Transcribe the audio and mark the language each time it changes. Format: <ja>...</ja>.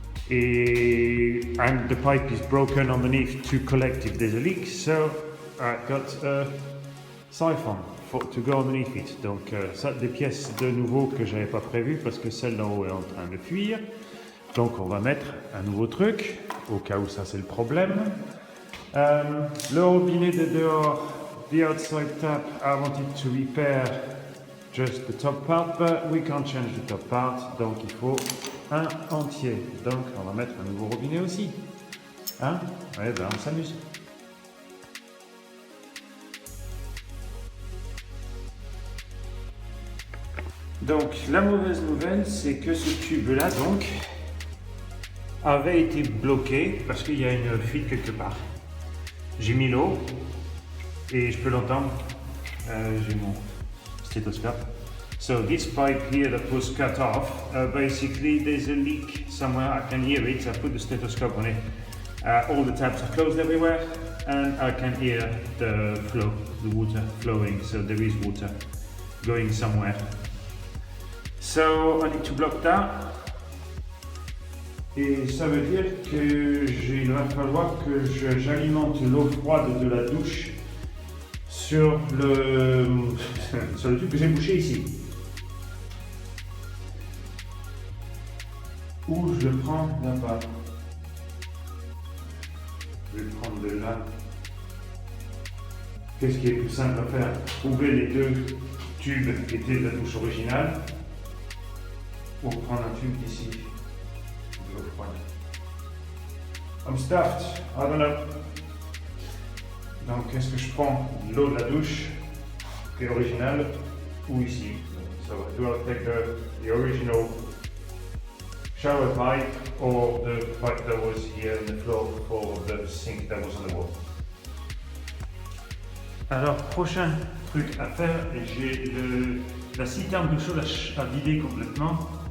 <en>And the pipe is broken underneath to collect if there's a leak. So, I got a siphon to go underneath it.</en> <fr>Donc, ça, des pièces de nouveau que j'avais pas prévues parce que celle d'en haut est en train de fuir. Donc, on va mettre un nouveau truc au cas où ça c'est le problème. Le robinet de dehors,</fr> <en>the outside tap, I wanted to repair just the top part, but we can't change the top part.</en> <fr>Donc, il faut un entier. Donc, on va mettre un nouveau robinet aussi. Hein? Ouais, ben, on s'amuse. Donc la mauvaise nouvelle, c'est que ce tube-là donc avait été bloqué parce qu'il y a une fuite quelque part. J'ai mis l'eau et je peux l'entendre. J'ai mon stéthoscope.</fr> <en>So this pipe here that was cut off, basically there's a leak somewhere. I can hear it. I put the stethoscope on it. All the taps are closed everywhere, and I can hear the flow, the water flowing. So there is water going somewhere. So I need to block that.</en> <fr>Et ça veut dire que il va falloir que j'alimente l'eau froide de la douche sur le tube que j'ai bouché ici. Ou je le prends là-bas. Je vais le prendre de là. Qu'est-ce qui est plus simple à faire? Trouver les deux tubes qui étaient de la douche originale. Ou prendre un tube d'ici. De l'eau froide.</fr> <en>I'm stuffed. I don't know.</en> <fr>Donc, est-ce que je prends l'eau de la douche, qui est originale, ou ici?</fr> <en>So, do I take the original shower pipe or the pipe that was here in the floor for the sink that was on the wall?</en> <fr>Alors, prochain truc à faire, j'ai la citerne d'eau chaude à vider complètement.</fr>